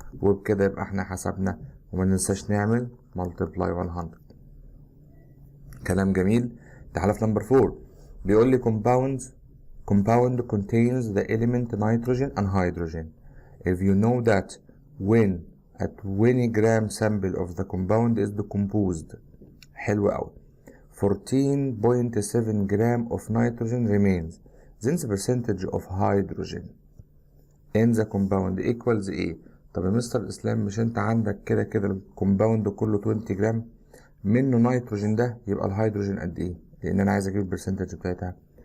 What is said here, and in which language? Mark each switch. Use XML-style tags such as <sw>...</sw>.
<ar>وبكده يبقى احنا حسبنا، وما ننساش نعمل ملتبلاي 100. كلام جميل. تعالى في نمبر 4، بيقول لي</ar> <en>compound contains the element nitrogen and hydrogen. If you know that when a 20 gram sample of the compound is decomposed.</en> <ar>حلو قوي.</ar> <en>14.7 gram of nitrogen remains, then the percentage of hydrogen in the compound equals</en> <ar>ايه؟ طب يا مستر اسلام، مش انت عندك كده كده الكومباوند كله 20 جرام منه نيتروجين، ده يبقى الهيدروجين قد ايه؟ لان انا عايز اجيب البرسنتج بتاعتها.</ar>